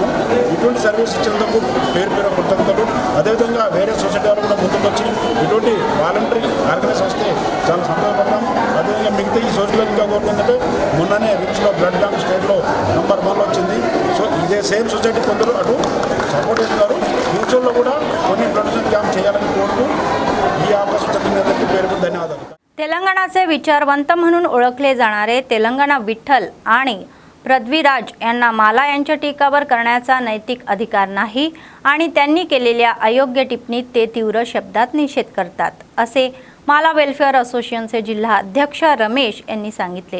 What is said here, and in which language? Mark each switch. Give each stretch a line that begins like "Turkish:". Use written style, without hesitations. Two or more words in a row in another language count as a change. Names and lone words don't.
Telugu: ఇటువంటి సర్వీస్ ఇచ్చినందుకు పేరు కృతజ్ఞతలు. అదేవిధంగా వేరే సొసైటీ వాళ్ళు కూడా ముందుకు వచ్చి ఇటువంటి
English: voluntary organise
Telugu: వస్తే చాలా సంతోషపడతాం. అదేవిధంగా మిగతా ఈ సోషల్ ఇంకా కోరుకుందంటే మొన్ననే రిమ్స్లో
English: blood bank stateలో number 1
Telugu: వచ్చింది. సో ఇదే
English: same society
Telugu: కొందరు అటు సపోర్ట్ ఇస్తున్నారు. ఫ్యూచర్లో కూడా కొన్ని
English: production camp
Telugu: చేయాలని కోరుతూ ఈ అవకాశం పేరు ధన్యవాదాలు.
Marathi: तेलंगणाचे विचारवंत म्हणून ओळखले जाणारे तेलंगणा विठ्ठल आणि पृथ्वीराज यांना माला यांच्या टीकावर करण्याचा नैतिक अधिकार नाही आणि त्यांनी केलेल्या अयोग्य टिप्पणीत ते तीव्र शब्दात निषेध करतात, असे माला वेलफेअर असोसिएशनचे जिल्हा अध्यक्ष रमेश यांनी सांगितले.